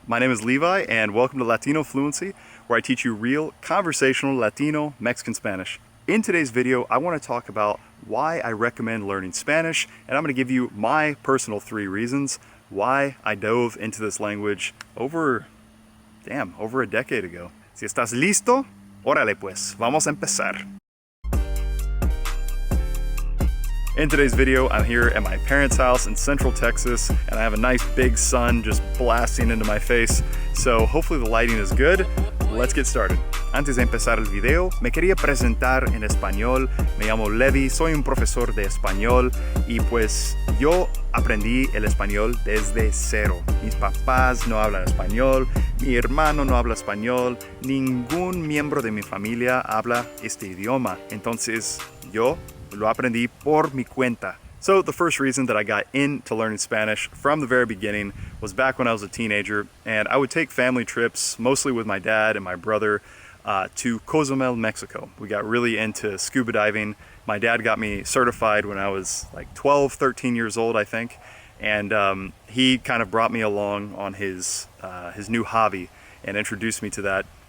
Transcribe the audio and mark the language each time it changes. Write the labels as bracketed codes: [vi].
[en] My name is Levi and welcome to Latino Fluency, where I teach you real conversational Latino Mexican Spanish. In today's video, I want to talk about why I recommend learning Spanish, and I'm going to give you my personal 3 reasons why I dove into this language over a decade ago. [es] Si estás listo, órale pues, vamos a empezar. [en] In today's video, I'm here at my parents' house in Central Texas, and I have a nice big sun just blasting into my face, so hopefully the lighting is good. Let's get started. [es] Antes de empezar el video, me quería presentar en español. Me llamo Levi, soy un profesor de español y pues yo aprendí el español desde cero. Mis papás no hablan español, mi hermano no habla español, ningún miembro de mi familia habla este idioma. Entonces yo lo aprendí por mi cuenta. [en] So the first reason that I got into learning Spanish from the very beginning was back when I was a teenager, and I would take family trips, mostly with my dad and my brother, to Cozumel, Mexico. We got really into scuba diving. My dad got me certified when I was like 12, 13 years old, I think, and he kind of brought me along on his new hobby and introduced me to that.